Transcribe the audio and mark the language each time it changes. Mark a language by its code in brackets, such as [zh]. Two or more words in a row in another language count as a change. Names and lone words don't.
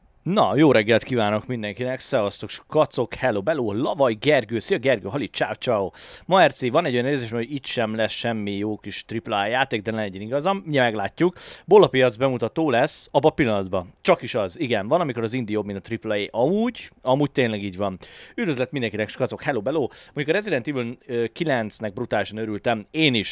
[hu] Na, jó reggelt kívánok mindenkinek, szevasztok, kacok, hello, bello, Lavaj, Gergő, szia Gergő, Hali, ciao, ciao. Ma RC, van egy olyan érzés, hogy itt sem lesz semmi jó kis AAA játék, de ne legyen igazam, mi meglátjuk. Bólapiac bemutató lesz abba a pillanatban. Csak is az, igen, van, amikor az indie jobb, mint a AAA, amúgy tényleg így van. Üdvözlet mindenkinek, kacok, hello, bello. Mondjuk a Resident Evil 9-nek brutálisan örültem, én is.